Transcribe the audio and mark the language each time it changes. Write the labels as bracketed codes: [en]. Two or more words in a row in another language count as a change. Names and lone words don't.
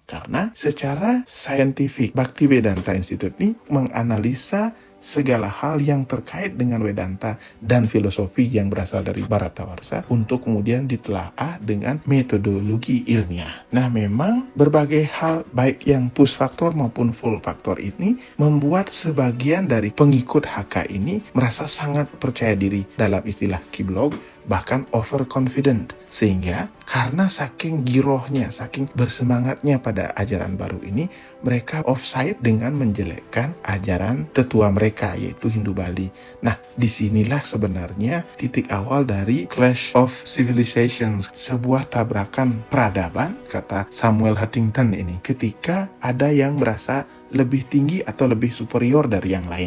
[id] Karena secara saintifik, Bhaktivedanta Institute ini menganalisa segala hal yang terkait dengan Vedanta dan filosofi yang berasal dari Bharatawarsha untuk kemudian ditelaah dengan metodologi ilmiah. Nah, memang berbagai hal baik yang push faktor maupun full faktor ini membuat sebagian dari pengikut HK ini merasa sangat percaya diri, dalam istilah Kiblog bahkan overconfident, sehingga karena saking girohnya, saking bersemangatnya pada ajaran baru ini, mereka offside dengan menjelekkan ajaran tetua mereka, yaitu Hindu Bali. Nah, disinilah sebenarnya titik awal dari Clash of Civilizations, sebuah tabrakan peradaban, kata Samuel Huntington ini, ketika ada yang merasa lebih tinggi atau lebih superior dari yang lain.